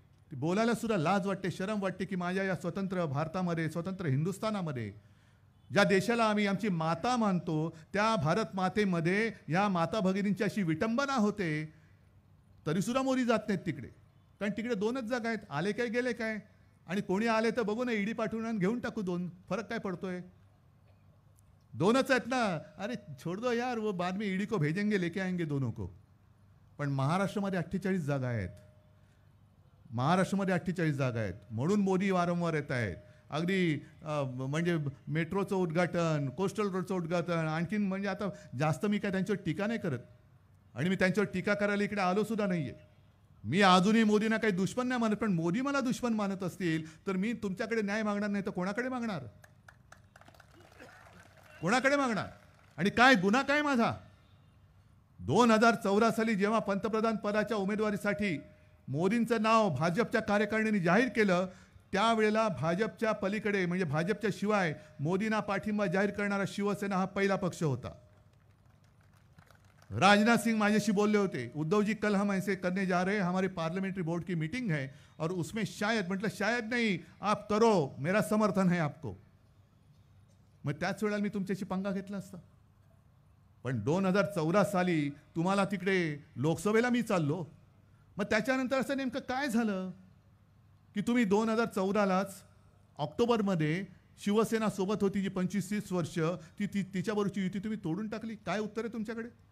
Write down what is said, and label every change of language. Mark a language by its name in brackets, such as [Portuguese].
[Marathi] ती बोलायला सुद्धा लाज वाटते, शरम वाटते की माझ्या या स्वतंत्र भारतामध्ये, स्वतंत्र हिंदुस्थानामध्ये, ज्या देशाला आम्ही आमची माता मानतो, त्या भारत मातेमध्ये या माता भगिनींची अशी विटंबना होते, तरीसुद्धा मोदी जात नाहीत तिकडे. कारण तिकडे 2च जागा आहेत. आले काय गेले काय. आणि कोणी आले तर बघू ना, ईडी पाठवून आणि घेऊन टाकू 2. फरक काय पडतोय. 2च आहेत ना. [Hindi] अरे छोड़ दो यार, वो बाद में ईडी को भेजेंगे, लेके आएंगे दोनों को. [Marathi] पण महाराष्ट्रामध्ये 48 जागा आहेत. महाराष्ट्रामध्ये 48 जागा आहेत. म्हणून मोदी वारंवार येत आहेत. अगदी म्हणजे मेट्रोचं उद्घाटन, कोस्टल रोडचं उद्घाटन, आणखीन म्हणजे आता जास्त मी काय त्यांच्यावर टीका नाही करत आणि मी त्यांच्यावर टीका करायला इकडे आलो सुद्धा नाहीये. मी अजूनही मोदींना काही दुश्मन नाही मानत. पण मोदी मला दुश्मन मानत असतील तर मी तुमच्याकडे न्याय मागणार नाही तर कोणाकडे मागणार. कोणाकडे मागणार. आणि काय गुन्हा काय माझा. 2014 साली जेव्हा पंतप्रधान पदाच्या उमेदवारीसाठी मोदींचं नाव भाजपच्या कार्यकारिणीने जाहीर केलं, त्यावेळेला भाजपच्या पलीकडे म्हणजे भाजपच्या शिवाय मोदींना पाठिंबा जाहीर करणारा शिवसेना हा पहिला पक्ष होता. राजनाथ सिंह माझ्याशी बोलले होते, [Hindi] उद्धव जी कल हम ऐसे करने जा रहे हैं, हमारे पार्लियामेंट्री बोर्ड की मीटिंग है और उसमें शायद, मतलब शायद नहीं, आप करो, मेरा समर्थन है आपको. [Marathi] मग त्याच वेळेला मी तुमच्याशी पंगा घेतला असता. पण 2014 साली तुम्हाला तिकडे लोकसभेला मी चाललो. मग त्याच्यानंतर असं नेमकं काय झालं की तुम्ही 2014लाच ऑक्टोबरमध्ये शिवसेना सोबत होती जी 25-30 वर्ष तिच्याबरोबरची युती तुम्ही तोडून टाकली. काय उत्तर आहे तुमच्याकडे.